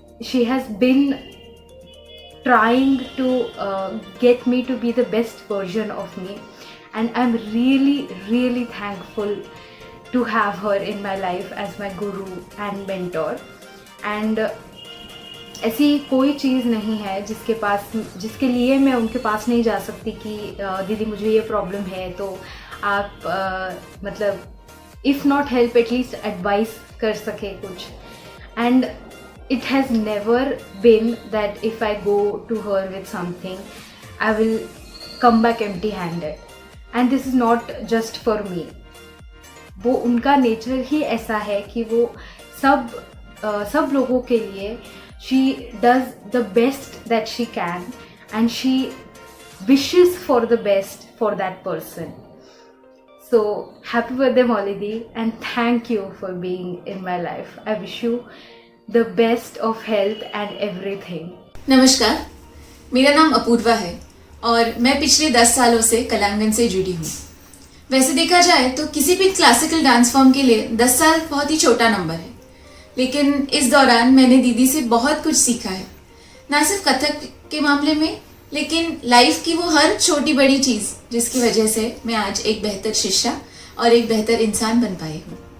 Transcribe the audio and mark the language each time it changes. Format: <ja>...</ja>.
<en>She has been trying to get me to be the best version of me, and I'm really thankful to have her in my life as my guru and mentor.</en> <hi>And ऐसी कोई चीज़ नहीं है जिसके लिए मैं उनके पास नहीं जा सकती कि दीदी मुझे ये प्रॉब्लम है, तो आप मतलब</hi> <en>if not help at least advice</en> <hi>कर सके कुछ।</hi> <en>And it has never been that if I go to her with something, I will come back empty handed, and this is not just for me.</en> <hi>वो उनका nature ही ऐसा है कि वो सब लोगों के लिए</hi> <en>she does the best that she can and she wishes for the best for that person. So happy birthday Molly, and thank you for being in my life. I wish you the best of health and everything.</en> <hi>नमस्कार, मेरा नाम अपूर्वा है और मैं पिछले 10 सालों से कलांगन से जुड़ी हूँ। वैसे देखा जाए तो किसी भी क्लासिकल डांस फॉर्म के लिए 10 साल बहुत ही छोटा नंबर है, लेकिन इस दौरान मैंने दीदी से बहुत कुछ सीखा है, ना सिर्फ कथक के मामले में, लेकिन लाइफ की वो हर छोटी बड़ी चीज़ जिसकी वजह से मैं आज एक बेहतर शिष्या और एक बेहतर इंसान बन पाई हूँ।</hi>